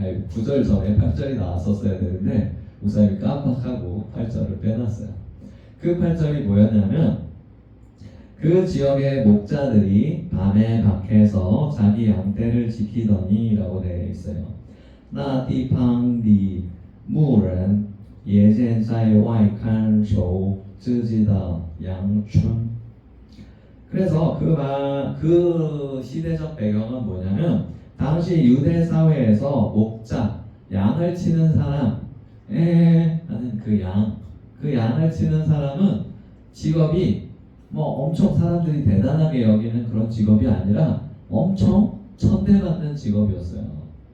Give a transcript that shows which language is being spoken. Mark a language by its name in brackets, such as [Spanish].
[Korean] 9절 전에 8절이 나왔었어야 되는데 우사님이 깜빡하고 8절을 빼놨어요. 그 8절이 뭐였냐면 그 지역의 목자들이 밤에 밖에서 자기 양떼를 지키더니 라고 되어 있어요. [Chinese] 那地方的牧人也在外看守自己的羊群. [Korean] 그래서 그 시대적 배경은 뭐냐면 당시 유대 사회에서 목자, 양을 치는 사람, 하는 그 양을 치는 사람은 직업이 뭐 엄청 사람들이 대단하게 여기는 그런 직업이 아니라 엄청 천대받는 직업이었어요.